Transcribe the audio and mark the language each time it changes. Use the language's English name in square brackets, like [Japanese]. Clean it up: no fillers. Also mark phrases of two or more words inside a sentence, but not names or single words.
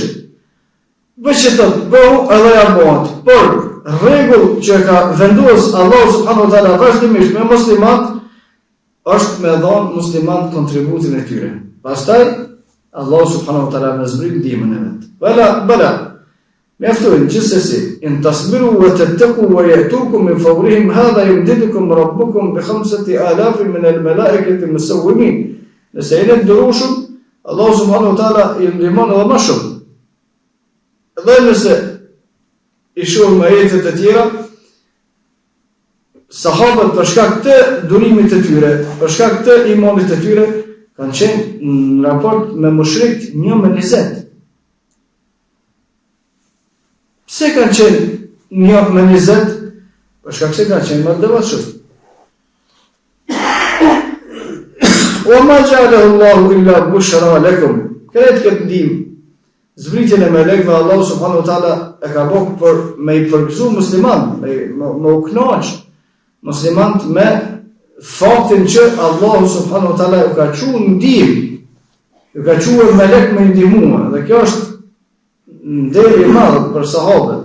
[Albanian] Veç të bëu edhe ja bëhet. Por rregull që ka vendosur Allahu [Arabic] سبحانه وتعالى [Albanian] vazhdimisht me muslimanët është me dhënë muslimanët kontributin e tyre. Pastaj Allah [Arabic] سبحانه وتعالى [Albanian] më zbrit ndihmën e vet. Bala. Mjaftojnë gjithsesi, [Arabic] إن تصبروا وتتقوا ويأتوكم من فورهم هذا يمددكم ربكم ب5000 من الملائكة مسومين. [Albanian] Nëse jeni dërushëm, Allah [Arabic] سبحانه وتعالى [Albanian] i ndihmon edhe më shumë. Dhe nëse i shohim ajetet e tjera, sahabët për shkak të durimit të tyre, për shkak të imanit të tyre, kanë qenë në raport me mushrikt 1-20. Pse kanë qenë 1-20? Për shkak se kanë qenë më të devotshëm. [Arabic] وما جعله الله إلا بشرى لكم. [Albanian] Këtë këtë ndihmë, zbritjen e melekëve Allahu [Arabic] سبحانه وتعالى [Albanian] e ka bërë për me i përgëzu musliman, me u kënaq muslimanët me faktin që Allahu [Arabic] سبحانه وتعالى [Albanian] u ka thënë ndihmë, u ka thënë melek me ndihmuar, dhe kjo është nderi i madh për sahabët.